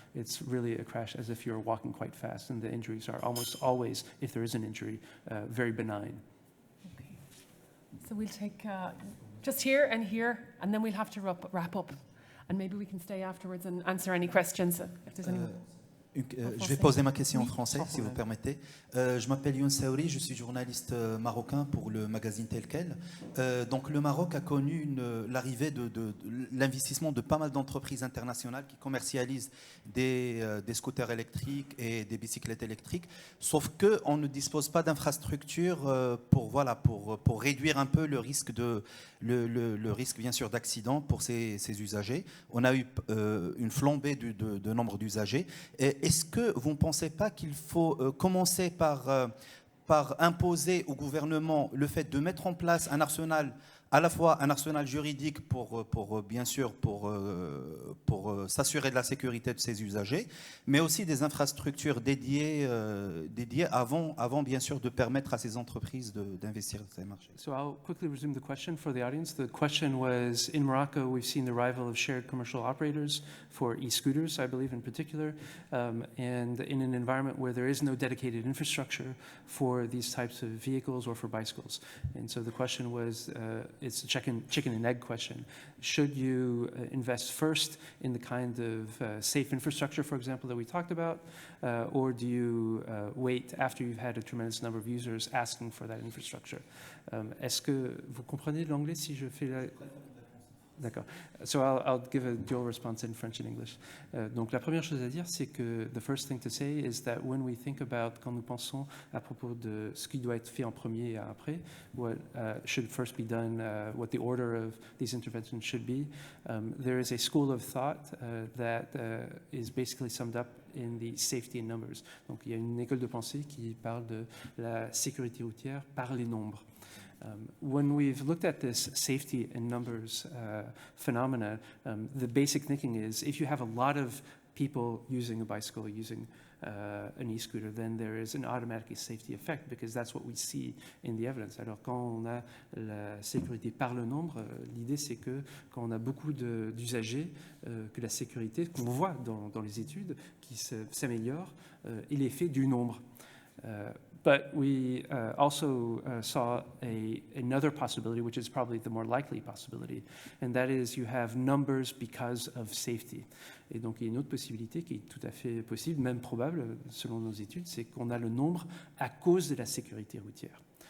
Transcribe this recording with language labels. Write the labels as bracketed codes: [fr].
[en] It's really a crash as if you're walking quite fast, and the injuries are almost always, if there is an injury, very benign. Okay. So we'll take just here, and then we'll have to wrap up. And maybe we can stay afterwards and answer any questions if there's any. [fr] Je vais poser ma question en français, si vous permettez. Je m'appelle Youn Saouri, je suis journaliste marocain pour le magazine Tel Quel. Donc le Maroc a connu l'arrivée de l'investissement de pas mal d'entreprises internationales qui commercialisent des scooters électriques et des bicyclettes électriques, sauf qu'on ne dispose pas d'infrastructures pour réduire un peu le risque bien sûr d'accident pour ces usagers. On a eu une flambée de nombre d'usagers. Est-ce que vous ne pensez pas qu'il faut commencer par imposer au gouvernement le fait de mettre en place un arsenal, à la fois un arsenal juridique pour s'assurer de la sécurité de ses usagers, mais aussi des infrastructures dédiées avant bien sûr de permettre à ces entreprises d'investir dans ces marchés. [en] So I'll quickly resume the question for the audience. The question was, in Morocco, we've seen the arrival of shared commercial operators for e-scooters, I believe in particular, and in an environment where there is no dedicated infrastructure for these types of vehicles or for bicycles. And so the question was, it's a chicken and egg question. Should you invest first in the kind of safe infrastructure, for example, that we talked about, or do you wait after you've had a tremendous number of users asking for that infrastructure? [fr] Est-ce que vous comprenez l'anglais si je fais la... D'accord. [en] So I'll give a dual response in French and English. [fr] Donc la première chose à dire, c'est que [en] the first thing to say is that when we think about, [fr] quand nous pensons à propos de ce qui doit être fait en premier et après, [en] what should first be done, what the order of these interventions should be, there is a school of thought that is basically summed up in the safety in numbers. [fr] Donc il y a une école de pensée qui parle de la sécurité routière par les nombres. [en] When we've looked at this safety in numbers phenomena, the basic thinking is if you have a lot of people using a bicycle or using an e-scooter, then there is an automatic safety effect because that's what we see in the evidence. [fr] Alors quand on a la sécurité par le nombre, l'idée c'est que quand on a beaucoup d'usagers, que la sécurité qu'on voit dans les études qui s'améliore est l'effet du nombre. [en] But we also saw another possibility, which is probably the more likely possibility, and that is you have numbers because of safety. [fr] Et donc il y a une autre possibilité qui est tout à fait possible, même probable selon nos études, c'est qu'on a le nombre à cause de la sécurité routière.